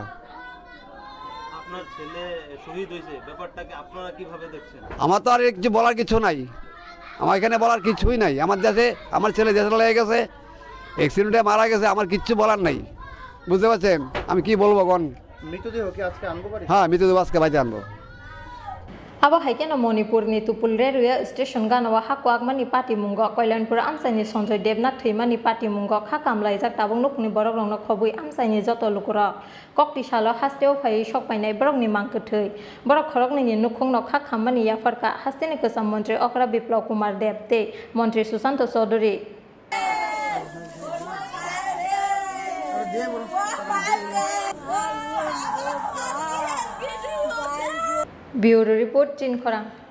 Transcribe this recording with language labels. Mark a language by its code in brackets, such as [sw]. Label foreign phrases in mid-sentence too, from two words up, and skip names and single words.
[bn] আপনার ছেলে শহীদ হয়েছে ব্যাপারটাকে আপনারা কিভাবে দেখছেন আমার তো আর কিছু বলার কিছু নাই আমার এখানে বলার কিছুই নাই আমার দেশে আমার ছেলে দেশে লেগে গেছে অ্যাক্সিডেন্টে মারা গেছে আমার কিচ্ছু বলার নাই বুঝতে পারছেন আমি কি বলবো কোন মৃতদেহ কি আজকে আনবো বাড়ি হ্যাঁ মৃতদেহ আজকে বাড়িতে আনবো [trp] Aba haikena Manipurni tupul [en] railway station [trp] ganawa hakwak mani party mungo Kailanpur amsaini Sanjay Debnath thimani party mungo khakamlai jak tabung nukni borok rongno khobui amsaini joto lukura kokti salo hasteo phai sokpainai borokni mangkethei borok khorokni ni nukhungno khakhamani yafarka hasteni kasam mantri Okra Biplab Kumar Deb te mantri Susanto Chaudhary [en] Bureau Report [trp] Chin Khorang